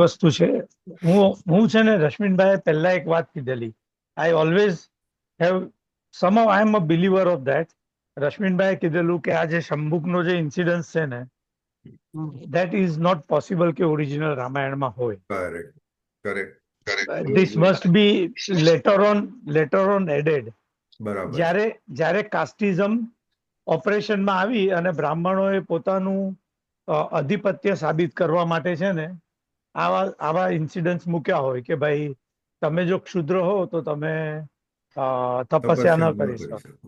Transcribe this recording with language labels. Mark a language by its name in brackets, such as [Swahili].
[Gujarati] વસ્તુ છે. હું છે ને રશ્મિનભાઈ પહેલા એક વાત કીધેલી. [English] I always have somehow I am a believer of that. [Gujarati] રશ્મિનભાઈએ કીધેલું કે આ જે શંભુકનો જે ઇન્સિડન્સ છે ને [English] that is not possible [Gujarati] કે ઓરિજિનલ રામાયણમાં હોય. Correct, correct, [English] This must be later on added. [Gujarati] બરાબર. જ્યારે કાસ્ટિઝમ ઓપરેશનમાં આવી અને બ્રાહ્મણોએ પોતાનું આધિપત્ય સાબિત કરવા માટે છે ને આવા ઇન્સિડન્ટ્સ મૂક્યા હોય કે ભાઈ તમે જો ક્ષુદ્ર હો તો તમે તપસ્યા ન કરી શકો.